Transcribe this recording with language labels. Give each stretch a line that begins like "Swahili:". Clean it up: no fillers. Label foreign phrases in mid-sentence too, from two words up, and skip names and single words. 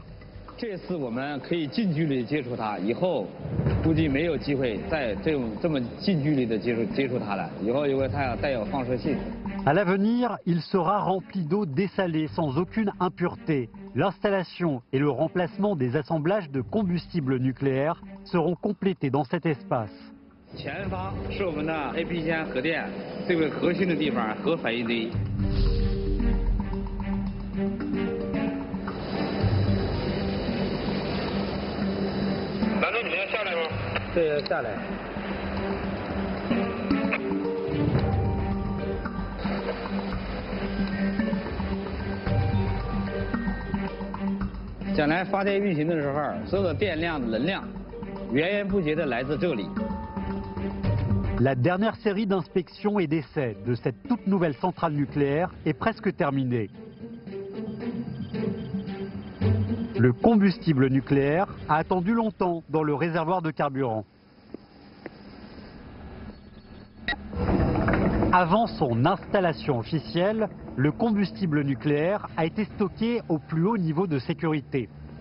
Chinese: 这次我们可以近距离接触它，以后估计没有机会再这么近距离的接触它了。以后因为它带有放射性。
French: À l'avenir, il sera rempli d'eau dessalée sans aucune impureté. L'installation et le remplacement des assemblages de combustible nucléaire seront complétés dans cet espace.
Chinese: 前方是我们的 AP 间核电最为核心的地方，核反应堆。难道你们要下来吗？对，下来。将来发电运行的时候，所有的电量的能量源源不绝的来自这里。
French: La dernière série d'inspections et d'essais de cette toute nouvelle centrale nucléaire est presque terminée. Le combustible nucléaire a attendu longtemps dans le réservoir de carburant. Avant son installation officielle, le combustible nucléaire a été stocké au plus haut niveau de sécurité.